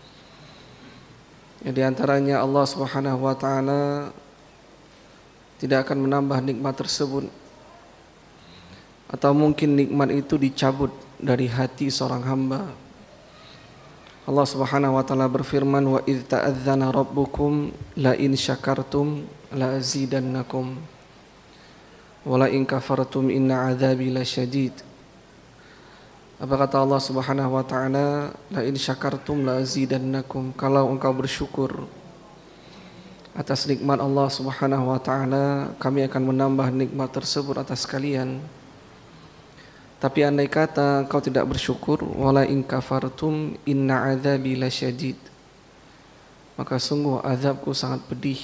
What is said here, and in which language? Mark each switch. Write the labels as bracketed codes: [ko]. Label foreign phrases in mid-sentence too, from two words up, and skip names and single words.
[id] Di antaranya Allah [ar] سبحانه وتعالى [id] tidak akan menambah nikmat tersebut, atau mungkin nikmat itu dicabut dari hati seorang hamba. Allah [ar] سبحانه وتعالى [id] berfirman: [ar] وإذ تأذن ربكم لئن شكرتم لأزيدنكم ولئن كفرتم إن عذابي لشديد. [id] Apa kata Allah [ar] سبحانه وتعالى? لئن شكرتم لأزيدنكم. [id] Kalau engkau bersyukur atas nikmat Allah [ar] سبحانه وتعالى, [id] kami akan menambah nikmat tersebut atas kalian. Tapi andai kata kau tidak bersyukur, [ar] ولئن كفرتم إن عذابي لشديد, [id] maka sungguh azabku sangat pedih.